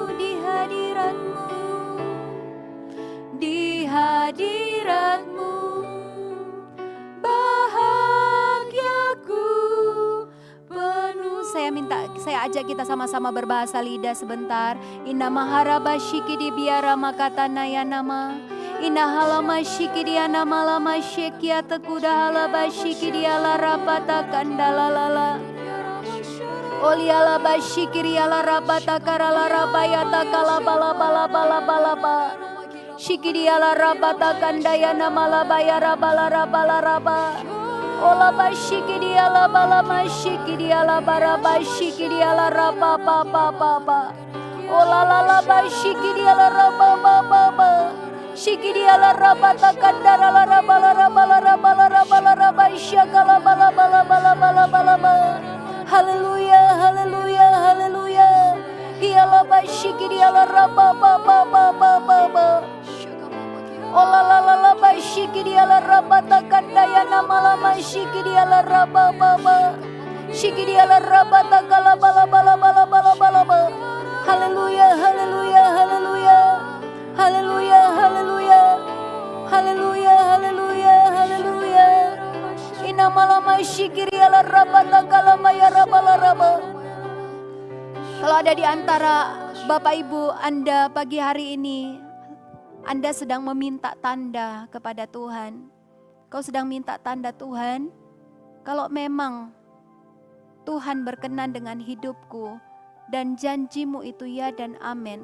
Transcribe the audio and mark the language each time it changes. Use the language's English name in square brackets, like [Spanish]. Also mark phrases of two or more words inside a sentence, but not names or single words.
[Indonesian] Di hadirat-Mu, di hadirat-Mu bahagiaku penuh. Saya ajak kita sama-sama berbahasa lidah sebentar. Inna maharaba shikidi biara makatana ya nama. Inna halama shikidi anama lama shekia tekuda halaba shikidi ala rapata kandalalala. Oliala bashikiri ala rapata karala rabayata kalabala bala bala bala ba. Shikiri ala rapata kandaya nama labaya rabala rabala raba. Ola bashikiri ala bala mashikiri ala bara bashikiri ala raba ba ba ba ba. Ola la la bashikiri ala raba ba ba ba. Shikiri ala rapata kandara la rabala rabala rabala rabala raba shakala bala bala bala bala bala ba. Haleluya, haleluya, haleluya. Iala bashikiri ala raba ba ba ba ba ba ba. Ola la la la bashikiri ala raba takandaya nama lama shikiri ala raba ba ba. Shikiri ala raba takala bala bala bala bala bala ba. Haleluya, haleluya, haleluya. Haleluya, haleluya. Haleluya, haleluya, haleluya. Inamalama shikiri ala rabata kalama ya rabala raba. Kalau ada di antara Bapak Ibu Anda pagi hari ini, Anda sedang meminta tanda kepada Tuhan. Kau sedang minta tanda Tuhan. Kalau memang Tuhan berkenan dengan hidupku dan janjimu itu ya dan amin.